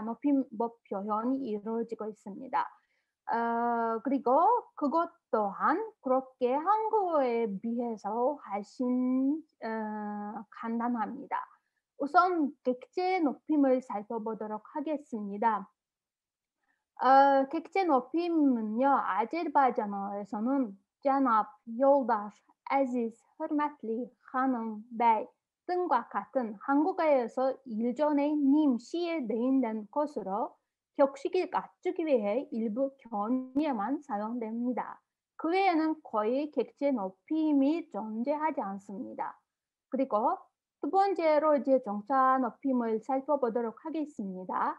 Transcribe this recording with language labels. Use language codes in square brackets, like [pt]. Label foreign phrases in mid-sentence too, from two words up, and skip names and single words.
[ko] 높임법 표현이 이루어지고 있습니다. 그리고 그것 또한 그렇게 한국어에 비해서 훨씬 간단합니다. 우선 객체 높임을 살펴보도록 하겠습니다. 객체 높임은요, 아제르바이잔어에서는 [az] cenab, yoldaş, aziz, hürmetli, hanım, bey [ko] 등과 같은 한국어에서 일전에 님, 시에 내인된 것으로 격식을 갖추기 위해 일부 경우에만 사용됩니다. 그 외에는 거의 객체 높임이 존재하지 않습니다. 그리고 두 번째로 이제 정자 높임을 살펴보도록 하겠습니다.